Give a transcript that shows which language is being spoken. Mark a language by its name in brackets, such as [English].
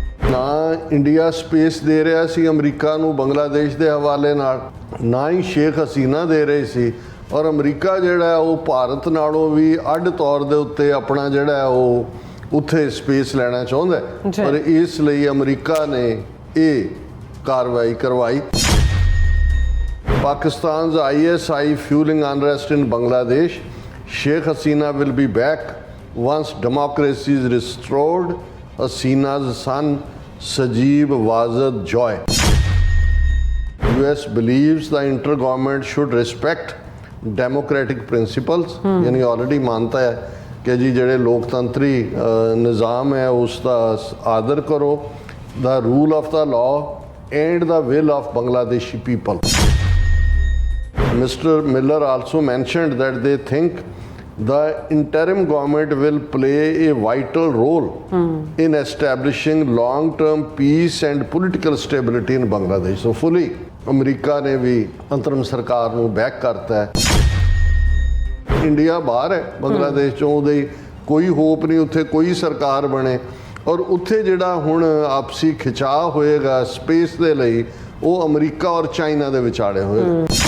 [Punjabi] ਨਾ India space ਦੇ ਰਿਹਾ ਸੀ ਅਮਰੀਕਾ ਨੂੰ ਬੰਗਲਾਦੇਸ਼ ਦੇ ਹਵਾਲੇ ਨਾਲ, ਨਾ ਹੀ ਸ਼ੇਖ ਹਸੀਨਾ ਦੇ ਰਹੇ ਸੀ, ਔਰ ਅਮਰੀਕਾ ਜਿਹੜਾ ਉਹ ਭਾਰਤ ਨਾਲੋਂ ਵੀ ਅੱਡ ਤੌਰ ਦੇ ਉੱਤੇ ਆਪਣਾ ਜਿਹੜਾ ਉਹ ਉੱਥੇ ਸਪੇਸ ਲੈਣਾ ਚਾਹੁੰਦਾ, ਪਰ ਇਸ ਲਈ ਅਮਰੀਕਾ ਨੇ ਇਹ ਕਾਰਵਾਈ ਕਰਵਾਈ। [English] Pakistan's ISI fueling unrest in Bangladesh. Sheikh Hasina will be back once democracy is restored. Hasina's son Sajib Wazad Joy. US believes the intergovernment should respect democratic principles. [Hindi] यानी ऑलरेडी मानता है कि जी ਜਿਹੜੇ ਲੋਕਤੰਤਰੀ ਨਿਜ਼ਾਮ ਹੈ ਉਸ ਦਾ ਆਦਰ ਕਰੋ, [English] the rule of the law and the will of Bangladeshi people. Mr. Miller also mentioned that they think the interim government will play a vital role in establishing long-term peace and political stability in Bangladesh. So fully [Punjabi] America ਨੇ ਵੀ ਅੰਤਰਮ ਸਰਕਾਰ ਨੂੰ back ਕਰਤਾ ਹੈ। India ਬਾਹਰ ਹੈ ਬੰਗਲਾਦੇਸ਼ ਚੋਂ, ਉਹਦੇ ਕੋਈ ਹੋਪ ਨਹੀਂ ਉੱਥੇ ਕੋਈ ਸਰਕਾਰ ਬਣੇ, ਔਰ ਉੱਥੇ ਜਿਹੜਾ ਹੁਣ ਆਪਸੀ ਖਿਚਾਅ ਹੋਏਗਾ ਸਪੇਸ ਦੇ ਲਈ ਉਹ ਅਮਰੀਕਾ ਔਰ ਚਾਈਨਾ ਦੇ ਵਿਚਾਲੇ ਹੋਏਗਾ।